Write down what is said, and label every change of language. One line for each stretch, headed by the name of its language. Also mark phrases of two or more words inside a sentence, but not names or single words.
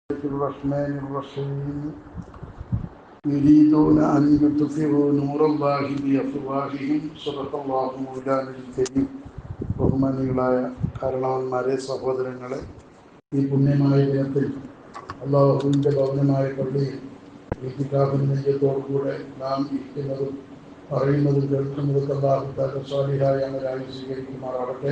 Arabic: الرحمن الرحيم يريدون أن يطفئوا نور الله بأفواههم صدق الله مولانا الكريم.
Malayalam: ബഹുമാനികളായ കാരണവന്മാരെ, സഹോദരങ്ങളെ, ഈ പുണ്യമായ ദിനത്തിൽ അള്ളാഹുവിൻ്റെ ഭവനമായ പള്ളിയിൽ ഇത്തിഖാഫിന്റെ നെയ്യത്തോടുകൂടെ നാം ഇരിക്കുന്നതും പറയുന്നതും കേൾക്കുന്നതൊക്കെ
Arabic: الله تعالى
Malayalam: സ്വാലിഹായ അമലായി സ്വീകരിക്കുമാറാവട്ടെ.